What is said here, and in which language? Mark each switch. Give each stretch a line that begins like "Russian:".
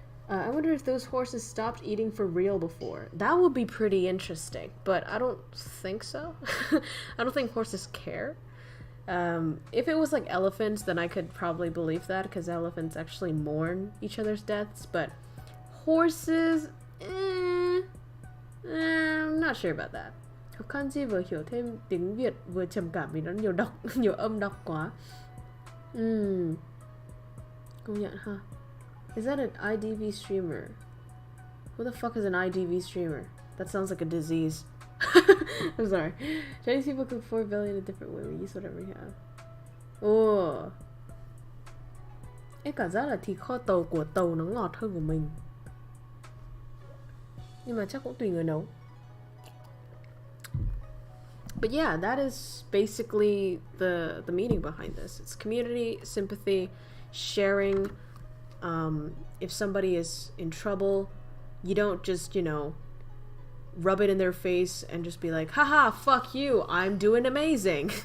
English: I wonder if those horses stopped eating for real before. That would be pretty interesting, but I don't think so. I don't think horses care. If it was like elephants, then I could probably believe that because elephants actually mourn each other's deaths, but horses, I'm not sure about that.
Vietnamese: Học kanji vừa hiểu thêm tiếng Việt vừa trầm cảm vì nó nhiều âm đọc quá. Công nhận ha.
English: Is that an IDV streamer? Who the fuck is an IDV streamer? That sounds like a disease. I'm sorry. Chinese people cook 4 billion a different way. We use whatever we have. Oh.
Vietnamese: Em cảm giác là thịt kho tàu của Tàu nó ngọt hơn của mình. Nhưng mà chắc cũng tùy người nấu.
English: But yeah, that is basically the meaning behind this. It's community, sympathy, sharing. If somebody is in trouble, you don't just, rub it in their face and just be like, haha, fuck you, I'm doing amazing.